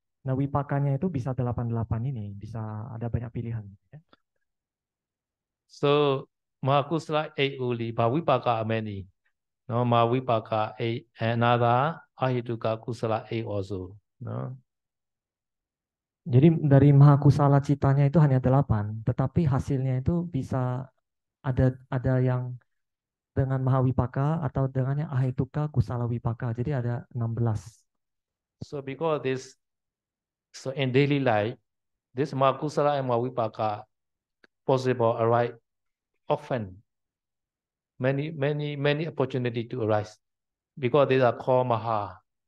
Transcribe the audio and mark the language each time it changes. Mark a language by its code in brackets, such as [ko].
[id] Nah, wipakanya itu bisa 88 ini, bisa ada banyak pilihan. Ya. [en] So, mahakusala 8 only, but wipaka are many. No, Mahavipaka 8, another Ahituka Kusala 8 also. No. [id] Jadi dari mahakusala citanya itu hanya 8, tetapi hasilnya itu bisa ada yang dengan mahawipaka atau dengan yang ahituka kusala wipaka. Jadi ada 16. [en] So because this, so in daily life, this mahakusala and mahawipaka possible arise often. Many opportunity to arise because these are called maha.